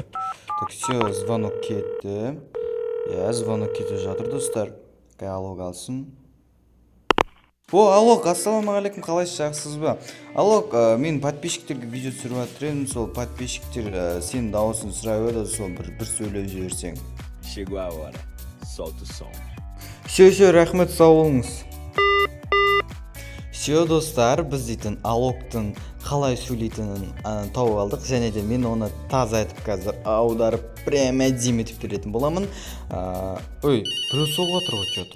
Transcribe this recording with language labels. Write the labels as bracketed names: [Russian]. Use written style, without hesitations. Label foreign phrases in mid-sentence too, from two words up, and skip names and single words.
[Russian] Так, все, звонок кетті. [Kazakh] Я, звонок кетіп жатыр, достар. Алок алсын. О, Алок, ассалаумағалейкум, қалайсыз, жақсысыз ба? Алок, мен подписчиктерге видео түсіріп жатырмын, сол подписчиктер сенің дауысын сұрап еді, сол бір сөйлеп жіберсең. [Portuguese] Chegou a hora. Solta o som. [Kazakh] Все, рахмет, сау болыңыз. Все, достар, біз дейтін Алоктың қалай сөйлейтінін тауып алдық, және де мен оны таза айтып қазір аударып прямо әдемі етіп беретін боламын. Ой, біреу соғып отыр ғой что-то.